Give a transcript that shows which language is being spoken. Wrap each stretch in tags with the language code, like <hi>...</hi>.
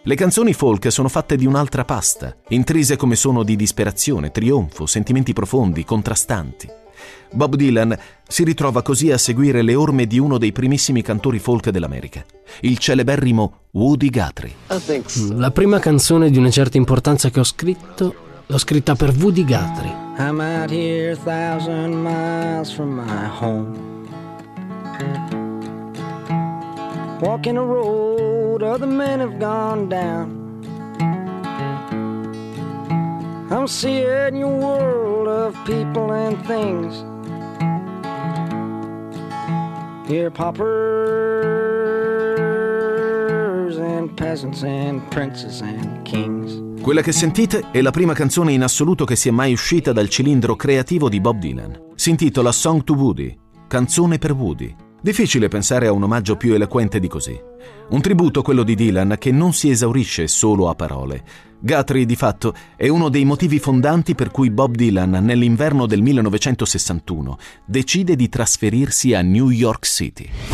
<it>Le canzoni folk sono fatte di un'altra pasta, intrise come sono di disperazione, trionfo, sentimenti profondi, contrastanti. Bob Dylan si ritrova così a seguire le orme di uno dei primissimi cantori folk dell'America, il celeberrimo Woody Guthrie. La prima canzone di una certa importanza che ho scritto l'ho scritta per Woody Guthrie.</it> <en>I'm out here a thousand miles from my home, walking a road other men have gone down. I'm seeing your world of people and things. Hear paupers and peasants and princes and kings.</en> <it>Quella che sentite è la prima canzone in assoluto che sia mai uscita dal cilindro creativo di Bob Dylan. Si intitola Song to Woody, canzone per Woody. Difficile pensare a un omaggio più eloquente di così. Un tributo, quello di Dylan, che non si esaurisce solo a parole. Guthrie, di fatto, è uno dei motivi fondanti per cui Bob Dylan, nell'inverno del 1961, decide di trasferirsi a New York City.</it>